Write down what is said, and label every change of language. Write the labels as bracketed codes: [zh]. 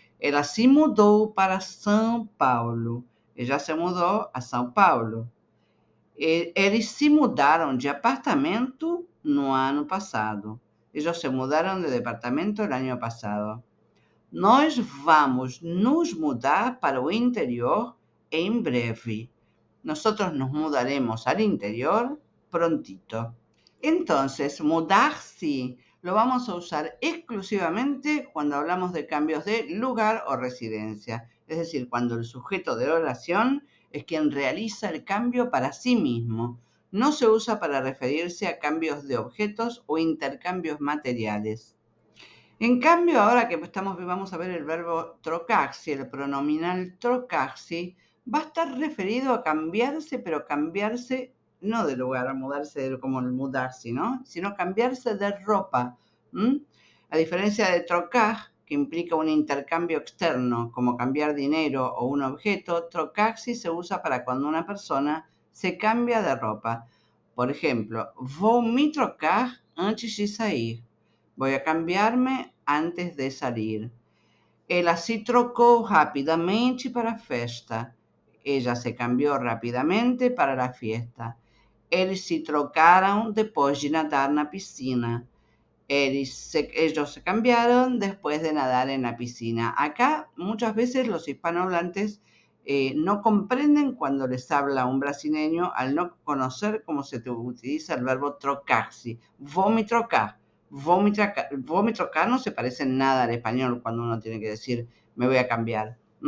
[pt] Ela se mudou para São Paulo. [es] Ella se mudó a São Paulo. [pt] Eles se mudaram de apartamento no ano passado. [es] Ellos se mudaron de departamento el año pasado. [pt] Nós vamos nos mudar para o interior [es] en breve. Nosotros nos mudaremos al interior prontito. Entonces, mudarse lo vamos a usar exclusivamente cuando hablamos de cambios de lugar o residencia. Es decir, cuando el sujeto de la oración es quien realiza el cambio para sí mismo. No se usa para referirse a cambios de objetos o intercambios materiales. En cambio, ahora que vamos a ver el verbo trocarsi, el pronominal trocarsi, va a estar referido a cambiarse, pero cambiarse no de lugar, mudarse como el mudarse, ¿no? Sino cambiarse de ropa. A diferencia de trocar, que implica un intercambio externo, como cambiar dinero o un objeto, trocarsi se usa para cuando una persona se cambia de ropa. Por ejemplo, [pt] vou me trocar antes de sair. [es] Voy a cambiarme antes de salir. [pt] Ela se trocou rapidamente para a festa. [es] Ella se cambió rápidamente para la fiesta. [pt] Eles se trocaram depois de nadar na piscina. [es] Ellos se cambiaron después de nadar en la piscina. Acá muchas veces los hispanohablantes no comprenden cuando les habla un brasileño al no conocer cómo se utiliza el verbo trocarse. [pt] Vou me trocar. Vou me trocar [es] no se parece en nada al español cuando uno tiene que decir me voy a cambiar.